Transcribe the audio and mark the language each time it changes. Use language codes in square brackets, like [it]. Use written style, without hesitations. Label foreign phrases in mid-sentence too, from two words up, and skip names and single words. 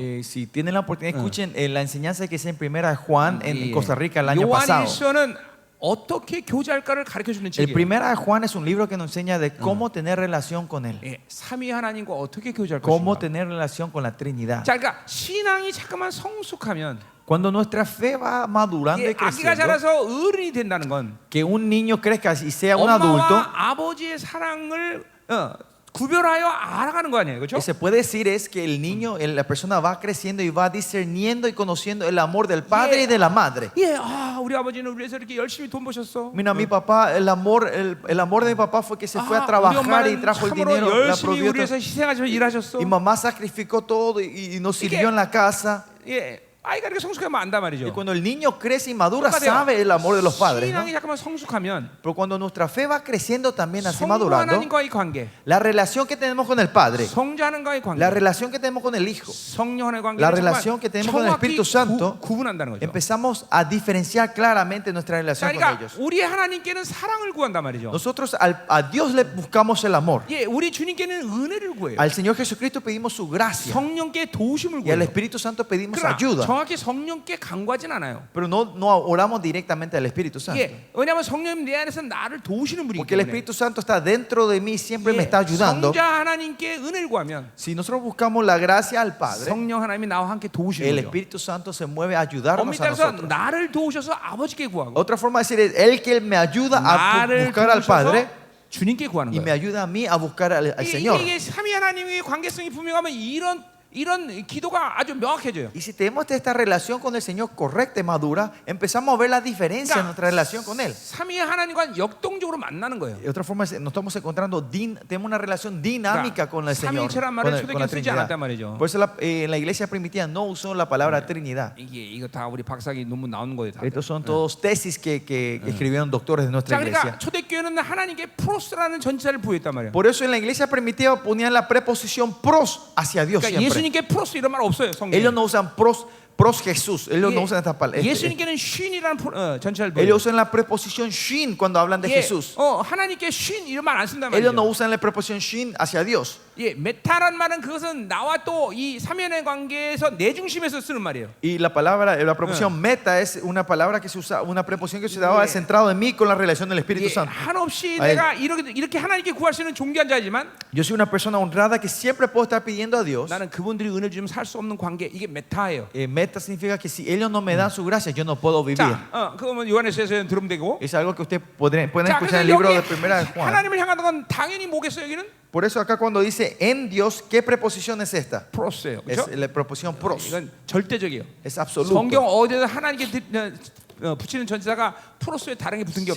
[es] Si tienen la oportunidad, escuchen la enseñanza que es en Primera de Juan en Costa Rica el año pasado. [ko] 요한일서는 어떻게 교제할까를 가르쳐 주는 [es] El [ko] 책이에요. [es] Primera de Juan es un libro que nos enseña de cómo tener relación con Él. [ko] 예, 삼위 하나님과 어떻게 교제할 [es] Cómo [ko] 것인가. [es] tener relación con la Trinidad. [ko] 자, 그러니까 신앙이 잠깐만 성숙하면 [es] Cuando nuestra fe va madurando y [ko] 아기가 [es] creciendo, [ko] 자라서 어른이 된다는 건 [es] que un niño crezca y sea un adulto, [ko] 엄마와 아버지의 사랑을 구별하여 알아가는 거 아니에요, 그렇죠? [es] que se puede decir es que el niño, la persona va creciendo y va discerniendo y conociendo el amor del padre y de la madre. [ko] 예, 우리 아버지는 우리 위해서 이렇게 열심히 돈 버셨어. [es] Mira, mi papá, el amor de mi papá fue que se fue a [ko] 우리 [es] trabajar y [ko] 엄마는 [es] trajo el [ko] 참으로 [es] dinero, la [ko] 열심히 [es] provió [ko] 우리 위해서 [es] todo. [ko] 희생하시면서 일하셨어. [es] Y mamá sacrificó todo y nos sirvió en la casa. [ko] 예, 아이가 이렇게 성숙하면 안단 [es] Y [ko] 말이죠. [es] cuando el niño crece y madura, [ko] 똑같아요. [es] sabe el amor de los padres, ¿no? [ko] 신앙이 잠깐만 성숙하면 [es] Pero cuando nuestra fe va creciendo también así [ko] 성부 [es] madurando, [ko] 하나님과의 관계, [es] la relación que tenemos con el Padre, [ko] 성자 하나님과의 관계, [es] la relación que tenemos con el Hijo, [ko] 성령 하나님의 관계를 [es] la relación que tenemos con el Espíritu Santo, [ko] 구분한다는 거죠. [es] empezamos a diferenciar claramente nuestra relación con [ko] 그러니까 [es] ellos. [ko] 우리 하나님께는 사랑을 구한단 말이죠. [es] Nosotros a Dios le buscamos el amor. [ko] 예, 우리 주님께는 은혜를 구해요. [es] Al Señor Jesucristo pedimos su gracia. [ko] 성령께 도우심을 [es] Y al [ko] 구해요. [es] Espíritu Santo pedimos [ko] 그러나 [es] ayuda. [ko] 정확히 성령께 간구하진 않아요. [es] Pero no oramos directamente al Espíritu Santo. [ko] 예, 왜냐하면 성령님 내 안에서 나를 도우시는 분이기 [es] Porque el [ko] 때문에. [es] Espíritu Santo está dentro de mí, siempre me [ko] 예, [es] está ayudando. [ko] 성자 하나님께 은혜를 구하면 [es] Si nosotros buscamos la gracia al Padre, [ko] 성령 하나님이 나와 함께 도우시는 [es] el [ko] 거죠. [es] Espíritu Santo se mueve a ayudarnos [ko] 엄밀히 [es] a [ko] 따라서 [es] nosotros. [ko] 나를 도우셔서 아버지께 구하고 [es] Otra forma de decir es Él que me ayuda a [ko] 나를 [es] buscar al [ko] 도우셔서 [es] Padre [ko] 주님께 구하는 [es] y me [ko] 거예요. [es] ayuda a mí a buscar al Señor. [ko] 이게 삼위 하나님의 관계성이 분명하면 이런 이런 기도가 아주 명확해져요. [es] Y si tenemos esta relación con el Señor correcta y madura, empezamos a ver la diferencia en nuestra relación con Él. [ko] 삼위의 하나님과 역동적으로 만나는 거예요. [es] De otra forma, nos estamos encontrando, tenemos una relación dinámica con el Señor, [ko] 삼위일체란 [es] con, [ko] 말을 [es] con la [ko] 초대교회는 쓰지 [es] Trinidad. [ko] 않았단 말이죠. [es] Por eso en la iglesia primitiva no usó la palabra Trinidad. [ko] 이거 다 우리 박사기 논문 나오는 거예요. 다. [es] Estos son todos tesis que escribieron doctores de nuestra [ko] 자, [es] iglesia. [ko] 그러니까 초대교회는 하나님께 프로스라는 전치사를 부여했단 말이에요. [es] Por eso en la iglesia primitiva ponían la preposición pros hacia Dios [ko] 그러니까 [es] siempre. [ko] 예수님께 프로스 이런 말 없어요. 성경에. [es] Ellos no usan pros Jesús, ellos no usan esta palabra. [ko] 예수님께는 쉰이라는 전치사를 부여해요. [es] Ellos usan la preposición shin cuando hablan de Jesús. [ko] 하나님께 쉰 이런 말 안 쓴단 [es] Ellos no [ko] 말이에요. [es] usan la preposición shin hacia Dios. [ko] 메타란 말은 그것은 나와 또 이 삼위의 관계에서 내 중심에서 쓰는 말이에요. [es] Y la palabra, la preposición meta es una palabra que se usa, una preposición que se daba centrado en mí con la relación del Espíritu Santo. [ko] 한없이 아이. 내가 이렇게 하나님께 구할 수 있는 존귀한 자이지만 [es] Yo soy una persona honrada que siempre puedo estar pidiendo a Dios. [ko] 나는 그분들이 은혜 주면 살 수 없는 관계 이게 메타예요. [es] Meta significa que si ellos no me dan su gracia, yo no puedo vivir. [ko] 자, 그거면 요한에서는 들으면 되고. [es] Es algo que ustedes pueden [ko] 자, [es] escuchar [ko] 그래서 [es] en el libro [ko] 여기 [es] de Primera de Juan. [ko] 하나님을 향하는 건 당연히 뭐겠어요? 여기는 [es] Por eso acá cuando dice en Dios, ¿qué preposición es esta? [ko] 프로스예요. [es] Es [ko] 그렇죠? [es] la preposición pros. [ko] 이건 절대적이에요. [es] Es absoluto. [ko] 성경 어디에서 하나님께 붙이는 전치사가 프로스에 다른 게 붙은 게